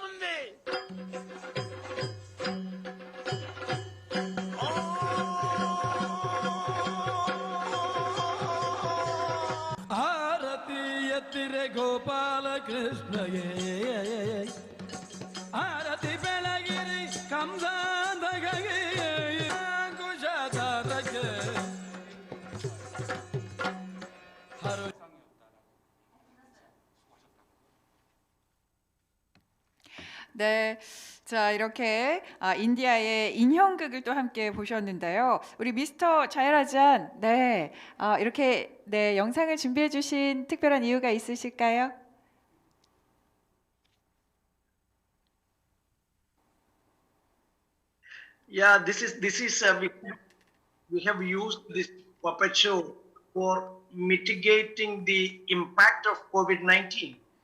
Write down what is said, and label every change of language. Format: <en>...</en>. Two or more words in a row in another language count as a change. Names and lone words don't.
<kn>ಆರತಿ ಎತ್ತಿರೆ ಗೋಪಾಲ ಕೃಷ್ಣಗೆ ಆರತಿ ಬೆಳಗಿರಿ ಕಂಸಾಂಧಗೆ ಕುಶಾಧಾರಕ್ಕೆ</kn> <ko>네, 자 이렇게 인디아의 인형극을 또 함께 보셨는데요. 우리 미스터 자이라잔, 네, 이렇게 네 영상을 준비해 주신 특별한 이유가 있으실까요?</ko> <en>Yeah, this is we have used this puppet show for mitigating the impact of COVID-19.</en>